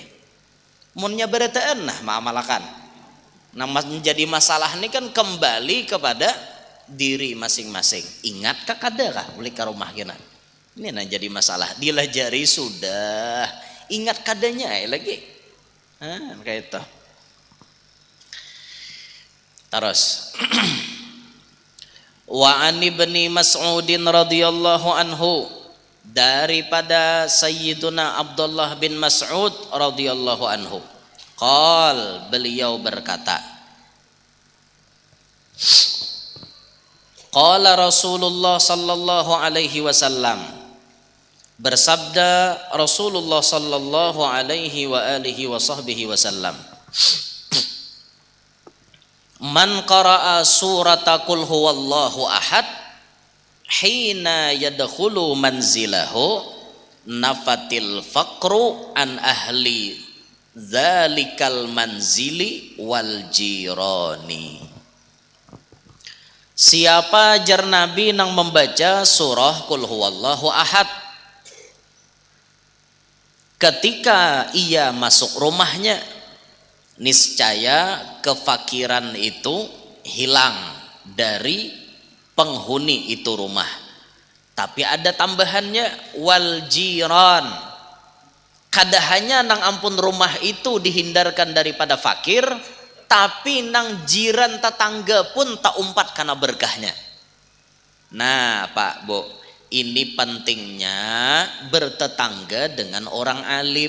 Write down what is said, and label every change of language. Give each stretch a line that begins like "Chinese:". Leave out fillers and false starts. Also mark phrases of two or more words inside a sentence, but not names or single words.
Banjar: Munnya berataan nah ma'amalakan.
Indonesian: Nah menjadi masalah ini kan kembali kepada diri masing-masing.
Banjar: Ingatkah kada kah uli ka rumah kita?
Indonesian: Ini nah jadi masalah.
Banjar: Dilajari sudah, ingat kadanya lagi.
Indonesian: Kayak itu. Terus
Arabic: وعن ابن مسعود رضي الله عنه,
Indonesian: daripada Sayyiduna Abdullah bin Mas'ud
Arabic: رضي الله عنه,
Indonesian: qal, beliau berkata,
Arabic: قال رسول الله صلى الله عليه وسلم, bersabda رسول الله صلى الله عليه وعلى آله وصحبه وسلم, من قرأ سورة قل هو الله أحد حين يدخل منزله نفت الفقر عن أهل ذلك المنزل والجيران.
Indonesian: Siapa jar Nabi nang membaca surah
Arabic: قل هو الله أحد
Indonesian: ketika ia masuk rumahnya, niscaya kefakiran itu hilang dari penghuni itu rumah. Tapi ada tambahannya,
Arabic: والجيران,
Banjar: kada hanya nang ampun rumah itu dihindarkan daripada fakir, tapi nang jiran tetangga pun tak umpat karena berkahnya.
Indonesian: Nah Pak Bu, ini pentingnya bertetangga dengan orang alim.